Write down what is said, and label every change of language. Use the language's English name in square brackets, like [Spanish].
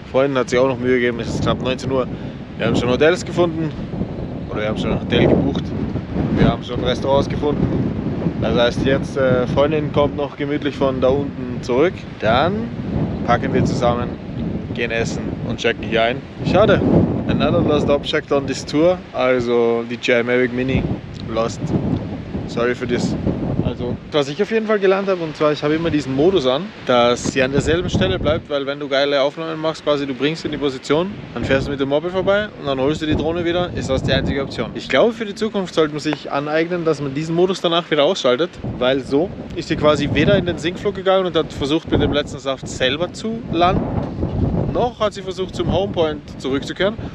[German] Vorhin hat sie auch noch Mühe gegeben, es ist knapp 19 Uhr. Wir haben schon Hotels gefunden, oder wir haben schon ein Hotel gebucht. Wir haben schon Restaurants gefunden. Das heißt jetzt, Freundin kommt noch gemütlich von da unten zurück. Dann packen wir zusammen, gehen essen und checken hier ein. Schade. [English] Another lost object on this tour, [German] also die [English] DJI Mavic Mini lost. [German] Sorry für das. Also, was ich auf jeden Fall gelernt habe, und zwar, ich habe immer diesen Modus an, dass sie an derselben Stelle bleibt, weil wenn du geile Aufnahmen machst, quasi du bringst sie in die Position, dann fährst du mit dem Moped vorbei und dann holst du die Drohne wieder, ist das die einzige Option. Ich glaube, für die Zukunft sollte man sich aneignen, dass man diesen Modus danach wieder ausschaltet, weil so ist sie quasi weder in den Sinkflug gegangen und hat versucht, mit dem letzten Saft selber zu landen, noch hat sie versucht, zum Homepoint zurückzukehren.